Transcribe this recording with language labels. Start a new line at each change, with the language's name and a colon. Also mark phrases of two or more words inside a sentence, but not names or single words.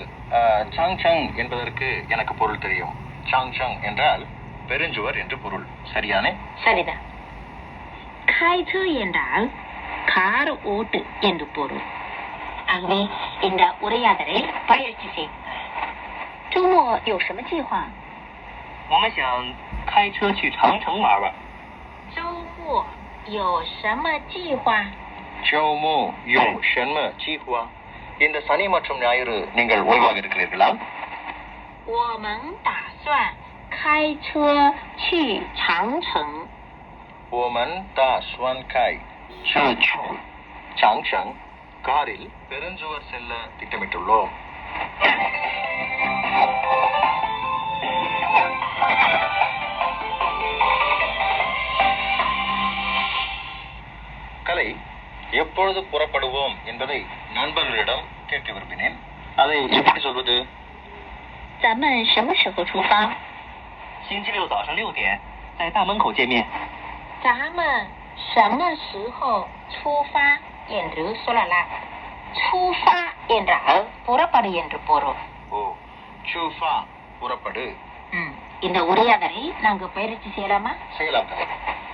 Tamil: சாங்சங் என்பதற்கு எனக்கு பொருள் தெரியும். சாங்சங் என்றால் பெருஞ்சுவர் என்று பொருள். சரியானே? சரிதான். காய்ச்ச என்றால் கார் ஓட்டு என்று பொருள். ஆகவே இந்த உரையாடலை பயிற்சி செய்யுங்கள்.
Chinese: 周末有什么计划？我们想开车去长城玩玩。周末有什么计划？周末有什么计划？
Tamil: இந்த சனி மற்றும் ஞாயிறு நீங்கள் ஓய்வாக இருக்கிறீர்களா?
Chinese: 我们打算开车去长城。我们打算开车去长城
Tamil: காரில் பெருஞ்சுவர் செல்ல திட்டமிட்டுள்ளோம். கலை, எப்பொழுது புறப்படுவோம் என்பதை நண்பர்களிடம் கேட்க விரும்பினேன். அதை எப்படி சொல்வது?
Chinese: 咱们什么时候出发？星期六早上6点，在大门口见面。咱们什么时候出发
Tamil: என்று சொல்லலாம். 出发 என்றால் புறப்படு என்று பொருள். ஓ, சூஃபா புறப்படு. இந்த உரையாடலை நாங்கள் பயிற்சி செய்யலாமா? செய்யலாம்.